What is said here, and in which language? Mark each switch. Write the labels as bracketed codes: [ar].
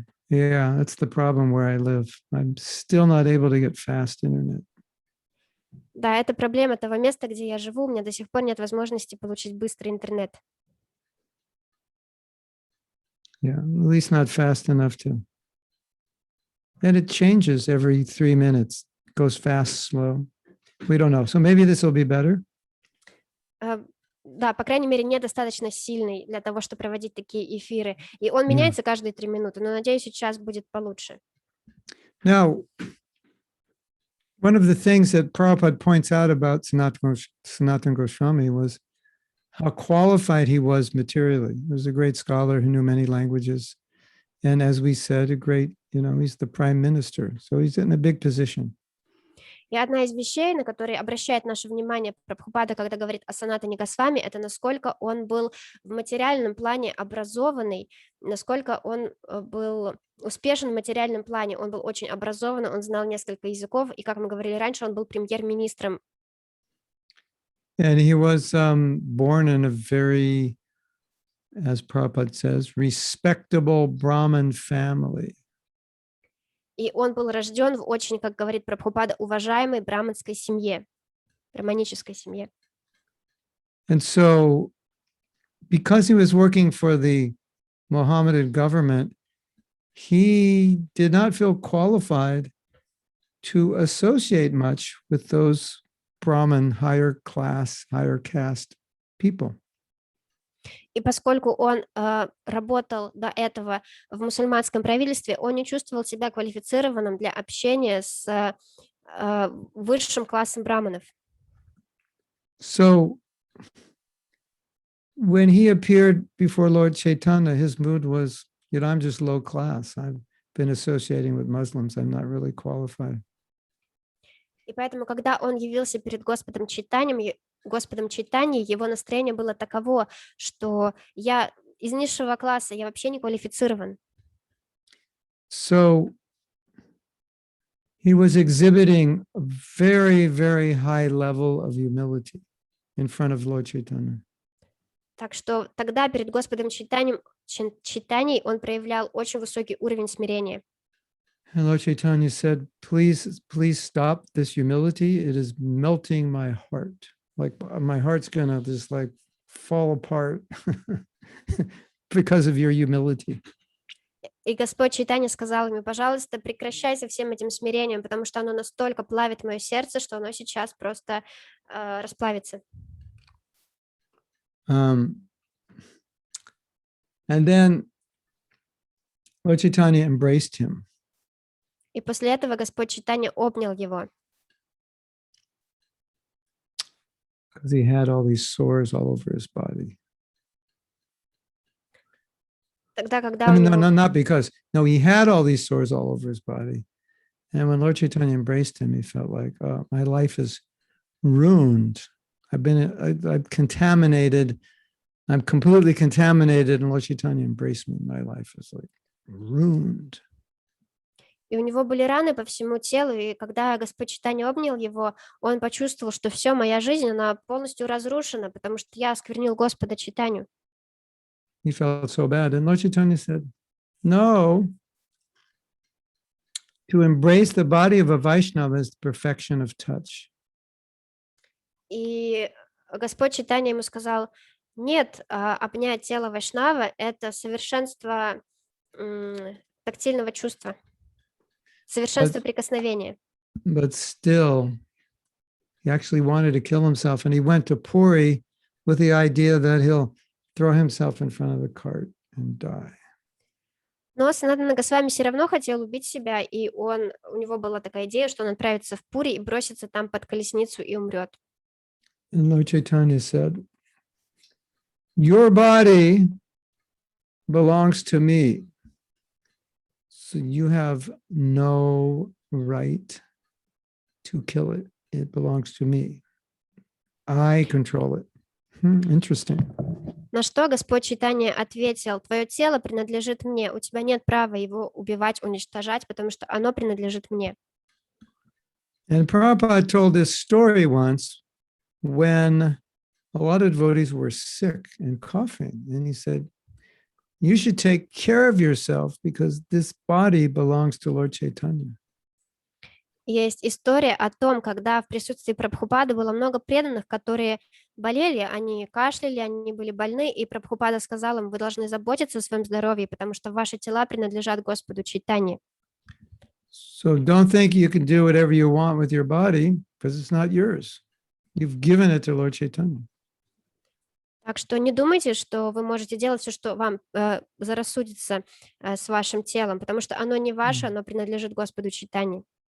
[en] Yeah, that's the problem where I live. I'm still not able to get fast internet. [ru] Да, это проблема того места, где я живу. У меня до сих пор нет возможности получить быстрый интернет. [en] Yeah, at least not fast enough to. And it changes every 3 minutes. It goes fast, slow. We don't know. So maybe this will be better. [ru] Да, по крайней мере, недостаточно сильный для того, чтобы проводить такие эфиры. И он меняется каждые 3 минуты, но, надеюсь, сейчас будет получше. [en] Now, one of the things that Prabhupada points out about Sanatana Goswami was how qualified he was materially. He was a great scholar who knew many languages. And as we said, a great, he's the prime minister. So he's in a big position. [ru] И одна из вещей, на которые обращает наше внимание Прабхупада, когда говорит о Санатане Госвами, это насколько он был в материальном плане образованный, насколько он был успешен в материальном плане. Он был очень образован, он знал несколько языков, и, как мы говорили раньше, он был премьер-министром. [en] And he was born in a very, as Prabhupada says, respectable Brahmin family. [ru] И он был рожден в очень, как говорит Прабхупада, уважаемой браманской семье, браманической семье. [en] And so, because he was working for the Mohammedan government, he did not feel qualified to associate much with those Brahmin higher class, higher caste people. [ru] И поскольку он работал до этого в мусульманском правительстве, он не чувствовал себя квалифицированным для общения с высшим классом браманов. [en] So, when he appeared before Lord Chaitanya, his mood was, I'm just low class. I've been associating with Muslims. I'm not really qualified. [ru] И поэтому, когда он явился перед Господом Чайтаньей, его настроение было таково, что я из низшего класса, я вообще не квалифицирован. [en] So he was exhibiting a very, very high level of humility in front of Lord Chaitanya. [ru] Так что тогда перед Господом Чайтаньей он проявлял очень высокий уровень смирения. [en] And Lord Chaitanya said, please stop this humility. It is melting my heart. Like my heart's gonna just like fall apart because of your humility. [ru] И Господь Чайтанья сказал ему, пожалуйста, прекращай со всем этим смирением, потому что оно настолько плавит мое сердце, что оно сейчас просто расплавится. [en] And then Lord Chaitanya embraced him. [ru] И после этого Господь Чайтанья обнял его. [en] Because he had all these sores all over his body. [ru] Тогда, когда [en] I mean, not because. No, he had all these sores all over his body. And when Lord Chaitanya embraced him, he felt like, oh, my life is ruined. I'm contaminated. I'm completely contaminated. And Lord Chaitanya embraced me. My life is like ruined. [ru] И у него были раны по всему телу, и когда Господь Чайтанья обнял его, он почувствовал, что все, моя жизнь, она полностью разрушена, потому что я осквернил Господа Чайтанью. [en] He felt so bad. And Lord Chaitanya said, no, to embrace the body of a Vaishnava is the perfection of touch. [ru] И Господь Чайтанья ему сказал, нет, обнять тело Вайшнава – это совершенство тактильного чувства, совершенство прикосновения. [en] But still, he actually wanted to kill himself, and he went to Puri with the idea that he'll throw himself in front of the cart and die. [ru] Но Санатана Госвами все равно хотел убить себя, и у него была такая идея, что он отправится в Пури и бросится там под колесницу и умрет. [en] And Lord Chaitanya said, your body belongs to me, so you have no right to kill it. It belongs to me. I control it. Interesting. [ru] На что Господь Чайтанья ответил, твое тело принадлежит мне, у тебя нет права его убивать, уничтожать, потому что оно принадлежит мне. [en] And Prabhupada told this story once when a lot of devotees were sick and coughing. And he said, you should take care of yourself because this body belongs to Lord Chaitanya. [ru] Есть история о том, когда в присутствии Прабхупады было много преданных, которые болели, они кашляли, они были больны, и Прабхупада сказал им, вы должны заботиться о своем здоровье, потому что ваши тела принадлежат Господу Чайтанье. [en] So don't think you can do whatever you want with your body because it's not yours. You've given it to Lord Chaitanya. [ru] Так что не думайте, что вы можете делать все, что вам заблагорассудится с вашим телом, потому что оно не ваше, оно принадлежит Господу Чайтанье.